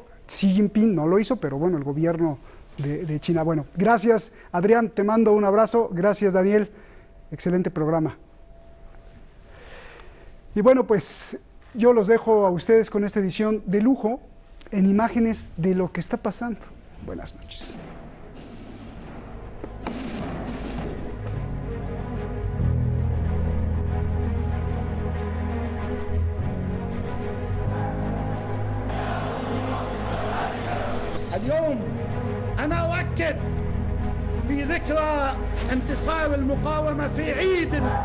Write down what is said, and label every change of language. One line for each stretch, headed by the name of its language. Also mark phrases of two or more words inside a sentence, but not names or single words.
Spanish: Xi Jinping no lo hizo, pero bueno, el gobierno de China. Bueno, gracias, Adrián, te mando un abrazo. Gracias, Daniel. Excelente programa. Y bueno, pues yo los dejo a ustedes con esta edición de lujo en imágenes de lo que está pasando. Buenas noches.
Arabic: اليوم أنا أؤكد في ذكرى انتصار المقاومة في عيد